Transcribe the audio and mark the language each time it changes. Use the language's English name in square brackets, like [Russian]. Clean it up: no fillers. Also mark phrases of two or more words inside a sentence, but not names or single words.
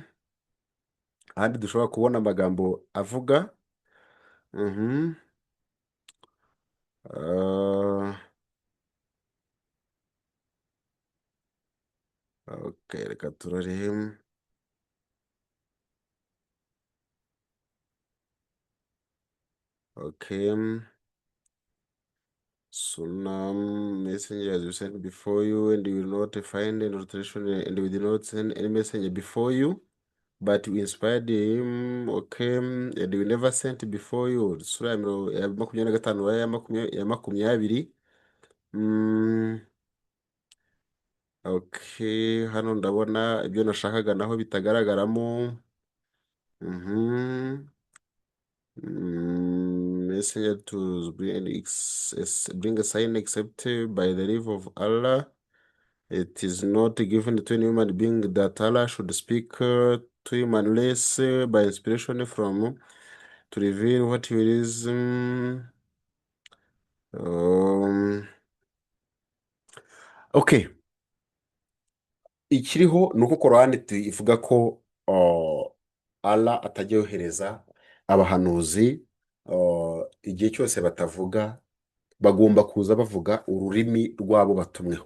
[Kinyarwanda] Ahandi dushobora kubona amagambo avuga. Okay, reka turore. Okay. [English] Soon messenger as you sent before you, and you will not find any alteration, and we did not send any messenger before you, but we inspired him. Okay, and we never sent before you. [Kinyarwanda] Sura ya 25 ya 20. Okay, hano ndabona ibyo nashakaga naho bitagaragaramo. [English] Messenger to bring a sign except by the leave of Allah. It is not given to any human being that Allah should speak to him unless by inspiration from to reveal what he is. [Kinyarwanda] Okay, ikiriho nuko Korani ivuga ko Allah atajya yohereza abahanuzi igihe cyose batavuga, bagomba kuza bavuga ururimi rwabo batumweho.